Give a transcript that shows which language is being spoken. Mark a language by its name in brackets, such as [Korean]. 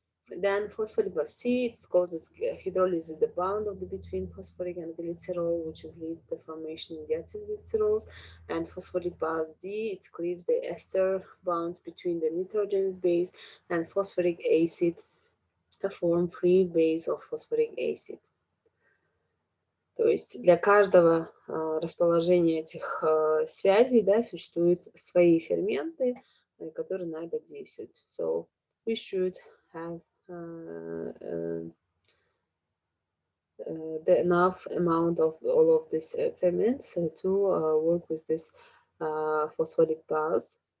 [English] Then phospholipase C, it causes hydrolysis, the bond of between phosphoric and glycerol, which leads to the formation of diacylglycerols. And phospholipase D, it cleaves the ester bonds between the nitrogenous base and phosphoric acid, to form free base of phosphoric acid. [Russian] То есть для каждого расположения этих связей, да, существуют свои ферменты, которые на это действуют. [English] So we should have the enough amount of all of these ferments to work with this phospholipase.